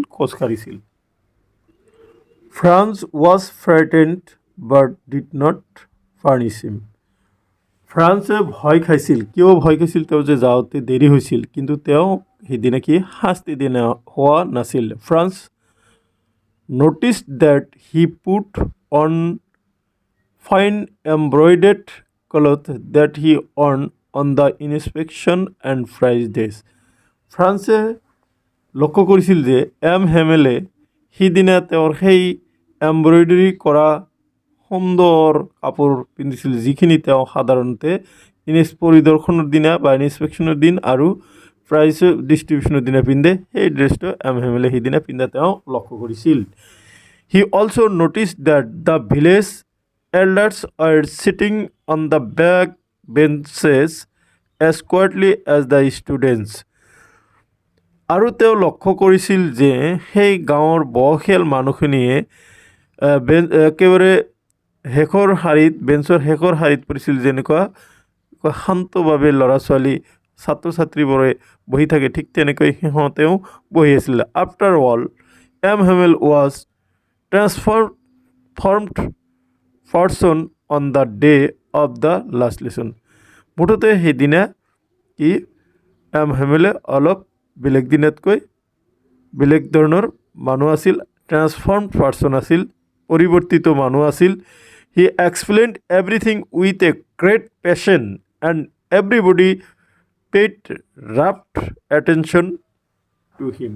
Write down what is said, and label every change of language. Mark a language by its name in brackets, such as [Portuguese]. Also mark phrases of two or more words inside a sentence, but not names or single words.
[Assamese] খোজকাঢ়িছিল। [English] France was frightened but did not furnish him. [Assamese] ফ্ৰান্সে ভয় খাইছিল। কিয় ভয় খাইছিল? তেওঁ যে যাওঁতে দেৰি হৈছিল, কিন্তু তেওঁ সেইদিনা কি শাস্তি দিয়া হোৱা নাছিল। [English] ফ্ৰান্স noticed that he put on fine embroidered cloth that he wore on the inspection and prize days. [Assamese] ফ্ৰান্সে লক্ষ্য কৰিছিল যে এম হেমেলে সিদিনা তেওঁৰ সেই এম্ব্ৰইডাৰী কৰা সুন্দৰ কাপোৰ পিন্ধিছিল, যিখিনি তেওঁ সাধাৰণতে পৰিদৰ্শনৰ দিনা বা ইনস্পেকশ্যনৰ দিন আৰু [English] prize distribution [Assamese] দিনা পিন্ধে। সেই ড্ৰেছটো এম হেমেলে সিদিনা পিন্ধা তেওঁ লক্ষ্য কৰিছিল। [English] He also noticed that the village elders were sitting on the back benches as quietly as the students. [Assamese] আৰু তেওঁ লক্ষ্য কৰিছিল যে সেই গাঁৱৰ বয়সীয়াল মানুহখিনিয়ে একেবাৰে বেঞ্চৰ শেষৰ শাৰীত পৰিছিল, যেনেকুৱা শান্তভাৱে ল'ৰা ছোৱালী ছাত্ৰ ছাত্ৰীবোৰে বহি থাকে ঠিক তেনেকৈ সিহঁতেও বহি আছিল। [English] After all M. Hamel was transformed person on the day of the last lesson. [Assamese] মুঠতে সেইদিনা কি এম হেমেলে অলপ বেলেগ দিনতকৈ বেলেগ ধৰণৰ মানুহ আছিল, [English] transformed person [Assamese] আছিল, পৰিৱৰ্তিত মানুহ আছিল। [English] He explained everything with a great patience and everybody paid rapt attention to him.